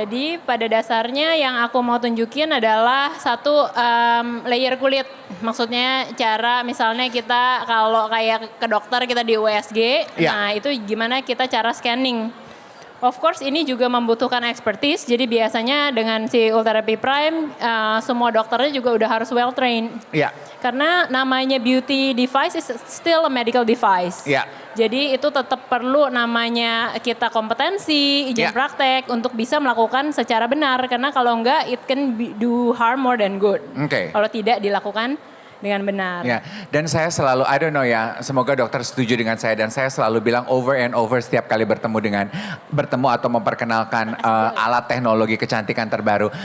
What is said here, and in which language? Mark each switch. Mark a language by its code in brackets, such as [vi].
[id] Jadi pada dasarnya yang aku mau tunjukin adalah satu layer kulit. Maksudnya cara misalnya kita kalau kayak ke dokter kita di USG, nah itu gimana kita cara scanning. Of course ini juga membutuhkan expertise, jadi biasanya dengan si Ultherapy Prime semua dokternya juga udah harus [en] well trained. [id] Iya. Karena namanya [en] beauty device is still a medical device. [id] Iya. Jadi itu tetap perlu namanya kita kompetensi, izin praktek untuk bisa melakukan secara benar. Karena kalau enggak [en] it can do harm more than good. [id] Oke. Kalau tidak dilakukan dengan benar. Ya, dan saya selalu, [en] I don't know [id] ya, semoga dokter setuju dengan saya dan saya selalu bilang [en] over and over [id] setiap kali bertemu atau memperkenalkan alat teknologi kecantikan terbaru.